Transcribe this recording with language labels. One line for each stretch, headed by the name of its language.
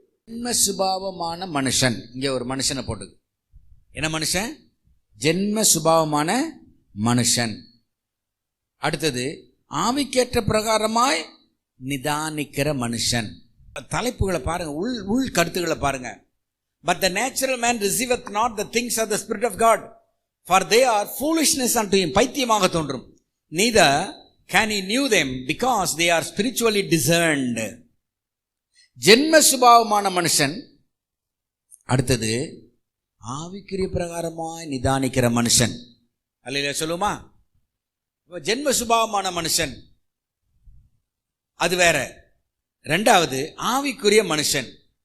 Tamil: ஜென்ம சுபாவமான மனுஷன், இங்கே ஒரு மனுஷனை போட்டுது. என்ன மனுஷன்? ஜென்ம சுபாவமான மனுஷன். அடுத்தது ஆவிக்கேற்ற பிரகாரமாய் நிதானிக்கிற மனுஷன். தலைப்புகளை பாருங்க, உள் கருத்துக்களை பாருங்க.
English: But the natural man receiveth not the things of the Spirit of God, for they are foolishness unto him.
Tamil: பைத்தியமாக தோன்றும்.
English: Neither can he knew them, because they are spiritually discerned.
Tamil: ஜென்ம சுபாவமான மனுஷன். அடுத்தது ஆவிக்குரிய பிரகாரமாய் நிதானிக்கிற மனுஷன். அல்லேலூயா சொல்லுமா? ஜென்ம சுபாவமான மனுஷன் அது வேற. ரெண்டாவது ஆவிக்குரிய மனுஷன்.